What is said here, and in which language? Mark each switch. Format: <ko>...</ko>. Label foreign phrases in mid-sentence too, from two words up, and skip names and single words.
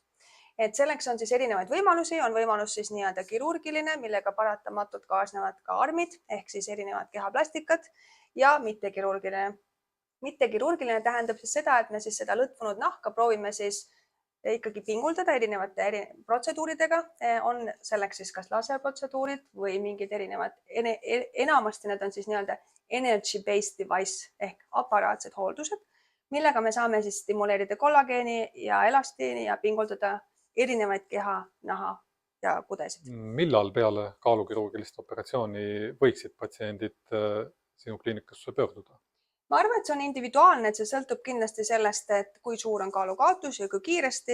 <et>Et selleks on siis erinevaid võimalusi, on võimalus siis nii-öelda kirurgiline, millega paratamatult kaasnevad ka armid ehk siis erinevad kehaplastikad ja mittekirurgiline. Mittekirurgiline tähendab siis seda, et me siis seda lõtvunud nahka proovime siis ikkagi pinguldada erinevate protseduuridega. On selleks siis kas laserprotseduurid või mingid erinevad, enamasti need on siis nii-öelda</et> <en>energy-based device</en> <et>ehk aparaatsed hooldused, millega me saame siis stimuleerida kollageeni ja elastiini ja pinguldada erinevaid keha, naha ja kudesid. Millal peale kaalukirurgilist operatsiooni võiksid patsiendid sinu kliinikusse pöörduda? Ma arvan, et see on individuaalne, et see sõltub kindlasti sellest, et kui suur on kaalukaotus ja kui kiiresti.</et>